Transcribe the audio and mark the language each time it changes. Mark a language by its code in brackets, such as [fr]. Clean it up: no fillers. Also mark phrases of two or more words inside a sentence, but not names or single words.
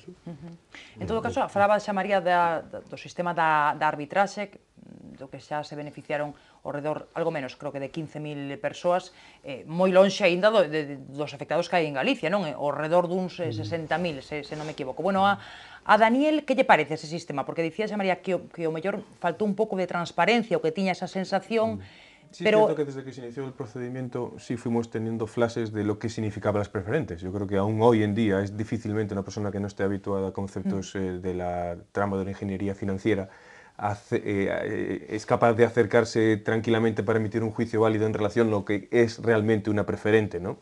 [gl] En todo caso, falaba Xamaría do sistema da arbitraxe, do que xa se beneficiaron ao redor, algo menos, creo que de 15.000 persoas, moi lonxe aínda dos afectados que hai en Galicia, non? Ao redor duns 60.000, se non me equivoco. Bueno, a Daniel, que lle parece ese sistema? Porque dicía Xamaría que o mellor faltou un pouco de transparencia, o que tiña esa sensación. [es] Sí, pero... es cierto que desde que se inició el procedimiento sí fuimos teniendo flashes de lo que significaban las preferentes. Yo creo que aún hoy en día es difícilmente una persona que no esté habituada a conceptos de la trama de la ingeniería financiera es capaz de acercarse tranquilamente para emitir un juicio válido en relación a lo que es realmente una preferente, ¿no?